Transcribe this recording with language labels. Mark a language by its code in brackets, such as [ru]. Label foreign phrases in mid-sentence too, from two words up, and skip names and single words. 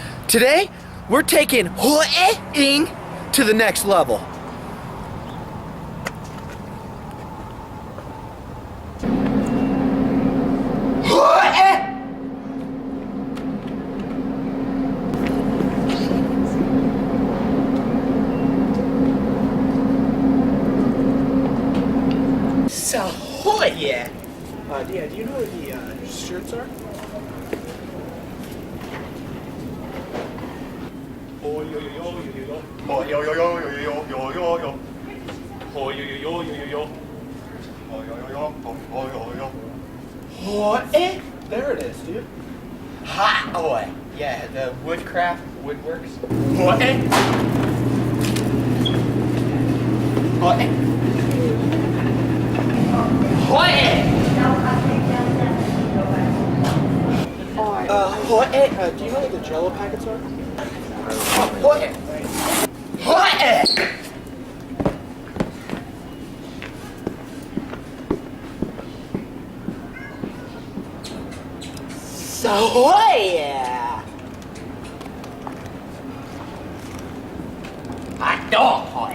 [en] Today, we're taking HOY-EHH-ING to the next level. HOY-EHH! So, HOY-EHH! Yeah, do you know where the shirts are? Oh yo yo yo yo yo. Oh yo yo yo yo yo yo yo yo. Oh yo yo yo yo yo. Oh yo yo yo. Oh yo yo. HOY-EHH! There it is, dude. Hot boy. Yeah, the woodcraft, woodworks. HOY-EHH! HOY-EHH! HOY-EHH! HOY-EHH, do you know what the Jello packets are? HOY-EHH! HOY-EHH! So HOY-EHH! Hot dog HOY!